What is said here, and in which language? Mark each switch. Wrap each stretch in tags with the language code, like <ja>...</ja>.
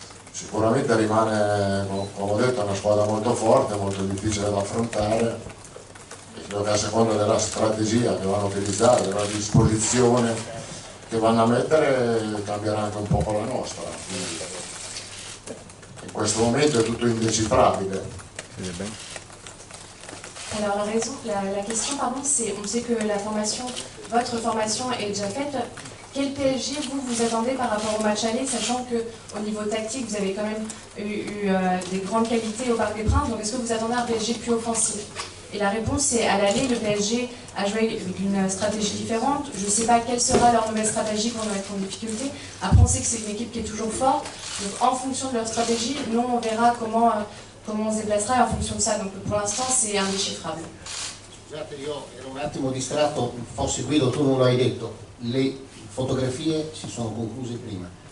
<it>Sicuramente rimane, come ho detto, una squadra molto forte, molto difficile da affrontare. Credo che a seconda della strategia che vanno a utilizzare, della disposizione che vanno a mettere, cambierà anche un po' la nostra. Quindi, in questo momento è tutto indecifrabile.</it> <fr>Alors la question pardon, c'est, on sait que votre formation est déjà faite. Quel PSG vous attendez par rapport au match aller, sachant qu'au niveau tactique vous avez quand même eu des grandes qualités au Parc des Princes, donc est-ce que vous attendez un PSG plus offensif? Et la réponse c'est, à l'aller, le PSG a joué avec une stratégie différente. Je ne sais pas quelle sera leur nouvelle stratégie quand on va être en difficulté. Après on sait que c'est une équipe qui est toujours forte, donc en fonction de leur stratégie, nous on verra comment on se déplacera et en fonction de ça, donc pour l'instant c'est indéchiffrable.</fr> <it>Scusate, io ero un attimo distratto, forse Guido tu non lo hai detto, le fotografie si sono concluse prima.</it>